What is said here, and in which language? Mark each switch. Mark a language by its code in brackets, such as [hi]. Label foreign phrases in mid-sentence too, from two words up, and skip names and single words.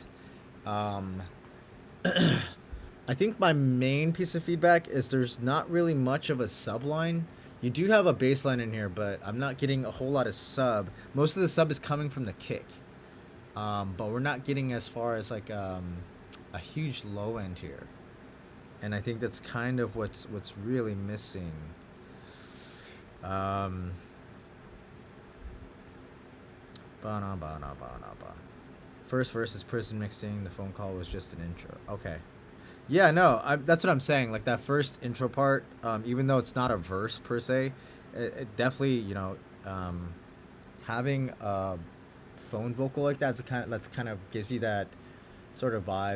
[en] Um, I think my main piece of feedback is there's not really much of a sub line. You do have a bass line in here, but I'm not getting a whole lot of sub. Most of the sub is coming from the kick. But we're not getting as far as like a huge low end here. And I think that's kind of what's really missing. Um, ba-na-ba-na-ba-na-ba. First verse is prison mixing. The phone call was just an intro. Okay. Yeah, no, that's what I'm saying. Like that first intro part, even though it's not a verse per se, it definitely, having a phone vocal like that's kind of gives you that sort of vibe.